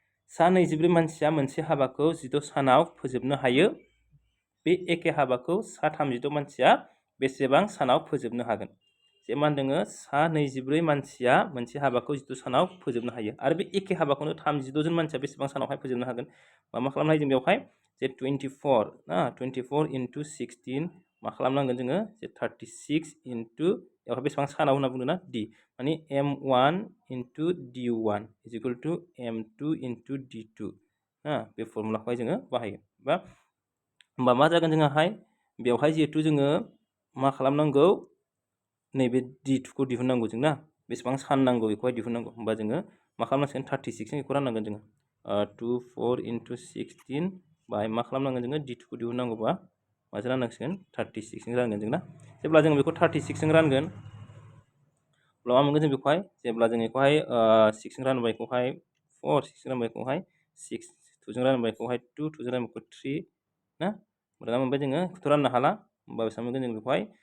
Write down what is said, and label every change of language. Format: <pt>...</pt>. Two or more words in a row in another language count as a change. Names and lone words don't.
<brx>सा 24 मानसिया मोनसे हाबाखौ 16 सानाव फोजोबनो हायो बे एखे हाबाखौ सा 36 मानसिया बेसेबां सानाव फोजोबनो हागोन जे मा होनदों सा 24 मानसिया मोनसे हाबाखौ 16 सानाव फोजोबनो हायो आरो बे एखे हाबाखौनो 36 जन मानसिया बेसेबां सानावहाय फोजोबनो हागोन मा खालामनो हायो जों बेवहाय जे 24 ना 24 into 16 मा खालामनांगोन जोङो जे 36 into बेवहाय बेसेबां सानाव होनना बुंदों ना d माने</brx> <en>m1 into d1 is equal to m2 into</en> <brx>d2 ना बे फर्मुलाखौहाय जोङो बाहायो बा होमबा मा जागोन जोंहाय बेवहाय जिहेतु जोङो मा खालामनांगौ नैबे d2 खौ दिहुननांगौ जों ना बेसेबां सान नांगौ बेखौहाय दिहुननांगौ होमबा जोङो मा खालामनांसिगोन 36 जों बेखौ राननांगोन जोङो 24 into 16 बाय मा खालामनांगोन जोङो d2 खौ दिहुननांगौबा माजों राननांसिगोन 36 जों रानगोन जों ना जेब्ला जों बेखौ 36 जों रानगोन अब्ला मा मोनगोन जों बेखौहाय जेब्ला जों बेखौहाय 6 जों रानबाय बेखौहाय 4 6 जों रानबाय बेखौहाय 6 2 जों रानबाय बेखौहाय 2 2 जों रानबाय बेखौ 3 ना दा मोनबाय जोङो बेखौथ' राननो हाला होमबा बेसेबां मोनगोन जों बेखौहाय</brx>